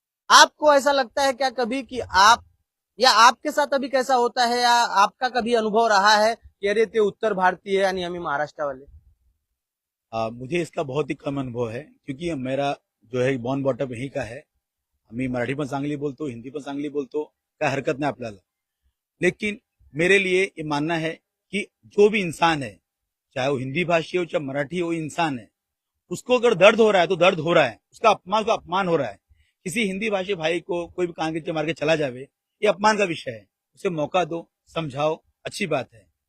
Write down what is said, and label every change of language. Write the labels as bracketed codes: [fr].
[hi] आपको ऐसा लगता है क्या कभी कि आप या आपके साथ अभी कैसा होता है, या आपका कभी अनुभव रहा है कि अरे ते उत्तर भारतीय है यानी हम महाराष्ट्र वाले? मुझे इसका बहुत ही कम अनुभव है, क्योंकि मेरा जो है बॉर्न बॉटअप यहीं का है। [mr] आम्ही मराठी पण चांगली बोलतो, हिंदी पण चांगली बोलतो, काय हरकत नाही आपल्याला। [hi] लेकिन मेरे लिए ये मानना है कि जो भी इंसान है, चाहे वो हिंदी भाषी हो चाहे मराठी हो, इंसान है, उसको अगर दर्द हो रहा है तो दर्द हो रहा है, उसका अपमान हो रहा है। किसी हिंदी भाषी भाई को कोई भी कान के मार के चला जावे, ये अपमान का विषय है। उसे मौका दो, समझाओ, अच्छी बात है।